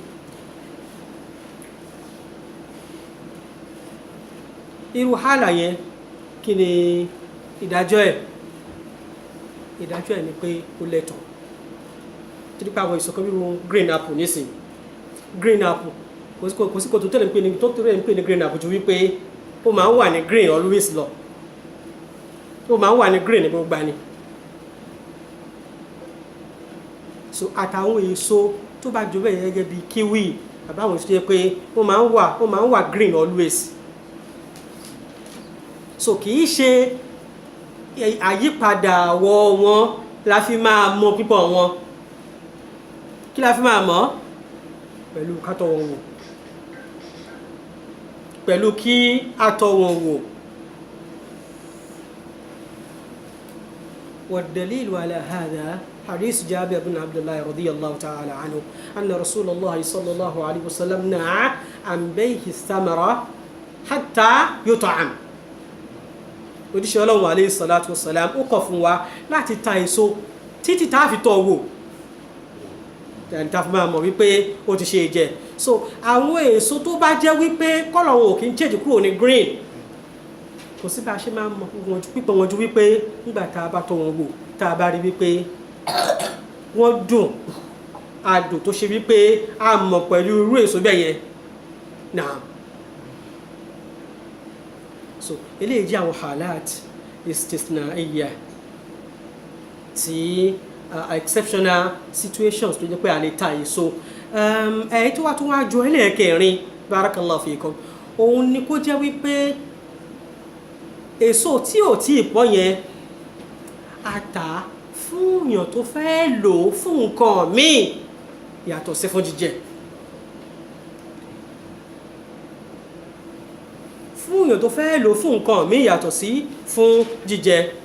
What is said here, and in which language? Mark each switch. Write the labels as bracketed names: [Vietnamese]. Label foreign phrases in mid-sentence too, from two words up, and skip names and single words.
[Yoruba] irú hálà yẹn kí ni ìdájọ́ ẹ̀ ni pé ó lẹ́tọ̀ọ́ tí nípa àwọn ìsọ̀kan bíi [English] green apple [Yoruba] nísìn [English] green apple [Yoruba] kò sí kò tó tẹ̀lé ń pè ní [English] green apple [Yoruba] ju wípé ó máa ń wà ní [English] green always [Yoruba] lọ ó máa ń wà ní green ní gbogbo ni so àtàwọn èso tó bá jọ bẹ́ẹ̀ gẹ́gẹ́ bíi kiwi àbáwọn èso tó yẹ pé ó máa ń wà [English] green always [Yoruba] so kì í ṣe àyípadà àwọ̀ wọn la fi máa mọ pípọ̀ wọn kí la fi máa mọ̀ pẹ̀lú kátọ̀ wọn wò pẹ̀lú kí atọ̀ wọn wò [Arabic] والدليل على هذا حديث جابر بن عبد الله رضي الله تعالى عنه أن رسول الله صلى الله عليه وسلم نهى عن بيع الثمرة حتى يطعم [Yoruba] òjíṣẹ́ Ọlọ́run [Arabic] عليه الصلاة والسلام [Yoruba] ó kọ̀ fún wa láti ta èso títí tá a fi tọ́ wò tá a fi máa mọ̀ wípé ó ti ṣe é jẹ. So àwọn èso tó bá jẹ́ wípé kọ́lọ̀ wọn ò kí ń change kúrò ní green kò sí bá a ṣe máa mọ pípọ̀ wọn ju wípé nígbà tá a bá tọ́ wọn wò tá a bá rí wípé wọ́n dùn adùn tó ṣe wípé a mọ̀ pẹ̀lú irú èso bẹ́ẹ̀ yẹn náà. So eléyìí jẹ́ àwọn [Arabic] حالات استثنائية [Yoruba] tí [English] exceptional situations [Yoruba] tó jẹ́ pé a lè ta èso. Èyí tó wá tún wá jọ ẹlẹ́ẹ̀kẹrin [Arabic] بارك الله فيكم [Yoruba] òun ni kó jẹ́ wípé èso tí ò tí ì pọ́n yẹn a tà fún èèyàn tó fẹ́ lò ó fún nǹkan míì yàtọ̀ sí fún jíjẹ. Fún èèyàn tó fẹ́ lò ó fún nǹkan míì yàtọ̀ sí fún jíjẹ.